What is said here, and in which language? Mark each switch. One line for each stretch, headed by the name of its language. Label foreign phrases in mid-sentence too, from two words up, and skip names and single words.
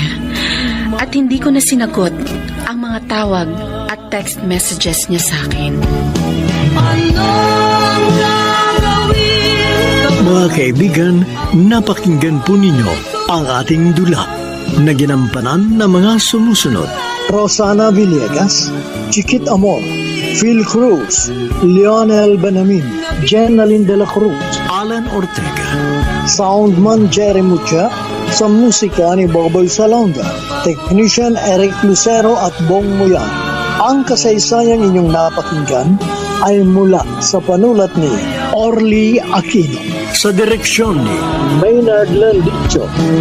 Filipino: At hindi ko na sinagot ang mga tawag at text messages niya sa akin. Mga kaibigan, napakinggan po ninyo ang ating dula na ginampanan ng mga sumusunod. Rosana Villegas, Chiquit Amor, Phil Cruz, Lionel Benamin, Jenaline de la Cruz, Alan Ortega, Soundman Jerry Mucha, sa musika ni Boboy Salonga, Technician Eric Lucero at Bong Muyan. Ang kasaysayang inyong napakinggan ay mula sa panulat ni Orly Aquino. sa direksyon ni Maynard Landicho.